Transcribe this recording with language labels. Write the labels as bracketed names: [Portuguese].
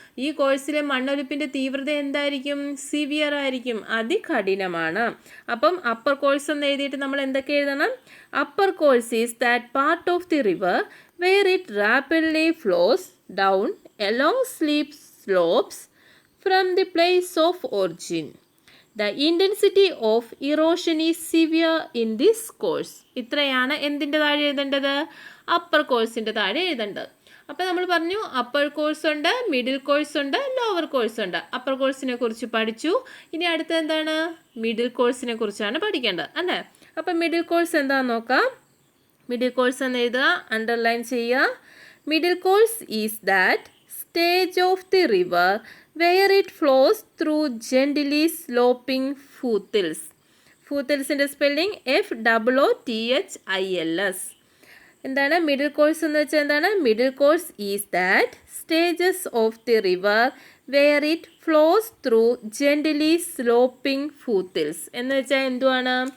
[Malayalam] ഈ കോഴ്സിലെ മണ്ണൊലിപ്പിൻ്റെ തീവ്രത എന്തായിരിക്കും? സിവിയർ ആയിരിക്കും, അതികഠിനമാണ്. അപ്പം അപ്പർ കോഴ്സ് എന്ന് എഴുതിയിട്ട് നമ്മൾ എന്തൊക്കെ എഴുതണം? [English] Upper course is that part of the river where it rapidly flows down along steep slopes from the place of origin. The intensity of erosion is severe in this course. [Malayalam] ഇത്രയാണ് എന്തിൻ്റെ താഴെ എഴുതേണ്ടത്? Upper കോഴ്സിൻ്റെ താഴെ എഴുതേണ്ടത്. അപ്പോൾ നമ്മൾ പറഞ്ഞു അപ്പർ കോഴ്സ് ഉണ്ട്, മിഡിൽ കോഴ്സ് ഉണ്ട്, ലോവർ കോഴ്സ് ഉണ്ട്. അപ്പർ കോഴ്സിനെ കുറിച്ച് പഠിച്ചു. ഇനി അടുത്ത എന്താണ്? മിഡിൽ കോഴ്സിനെ കുറിച്ചാണ് പഠിക്കേണ്ടത് അല്ലേ? അപ്പോൾ മിഡിൽ കോഴ്സ് എന്താണെന്ന് നോക്കാം. മിഡിൽ കോഴ്സ് എന്ന് എഴുതുക, അണ്ടർലൈൻ ചെയ്യുക. [English] Middle course is that stage of the river where it flows through gently sloping foothills. [Malayalam] Foothillsന്റെ spelling FOOTHILS. എന്താണ് മിഡിൽ കോഴ്സ് എന്ന് വെച്ചാൽ എന്താണ്? [English] Middle course is that stages of the river where it flows through gently sloping foothills. [Malayalam] എന്ന് വെച്ചാൽ എന്തുവാണ്?